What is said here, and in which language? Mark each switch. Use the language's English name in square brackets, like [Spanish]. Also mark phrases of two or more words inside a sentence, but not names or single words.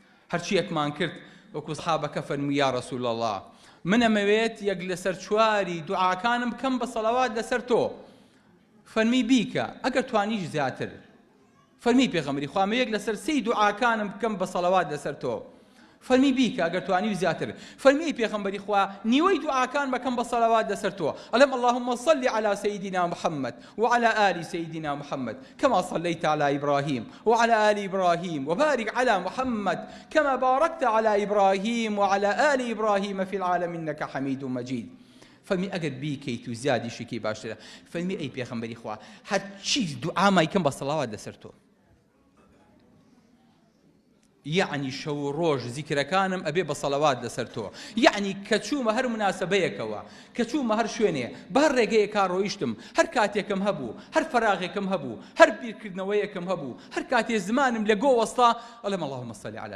[Central Kurdish] هەرچیەکمان کرد وەکو سەحابەکە فەرمووی [Arabic] یا ڕەسوول الله [Central Kurdish] من ئەمەوێت یەک لەسەر چواری دوعاکانم بکەم بە سەڵاوات لەسەر تۆ فەرمی بیکە ئەگەر توانیش زیاتر فەرمی پێغەمبەری خوا یەک لەسەر سەی دوعاکانم بکەم بە سەڵاوات لەسەر تۆ فەرمی بیکە ئەگەر توانی زیاتر فەرمی پێغەمبەری خوا نیوەی دوعاکان بکەم بە سەڵاوات لەسەر تۆ ئەڵێم [Arabic] اللهم صل على سيدنا محمد وعلى آل سيدنا محمد كما صليت على إبراهيم وعلى آل إبراهيم وبارك على محمد كما باركت على إبراهيم وعلى آل إبراهيم في العالمين إنك حميد مجيد [Central Kurdish] فەرمی ئەگەر بیکەیت و زیادی شکی باشترە فەرمی ئەی پێغەمبەری خوا هەرچی دوعامای کەم بە سەڵاوات لەسەر تۆ یعنی شەو ڕۆژ زیکرەکانم ئەبێ بە سەڵاوات لەسەر تۆ یعنی کە چوومە هەر مناسبەیەکەوە کە چوومە هەر شوێنێ بە هەر ڕێگەیەکا ڕۆیشتم هەر کاتێکم هەبوو هەر فەراغێکم هەبوو هەر بیرکردنەوەیەکم هەبوو هەر کاتێ زمانم لە گۆ وەستا ئەڵێم [Arabic] اللهم صل على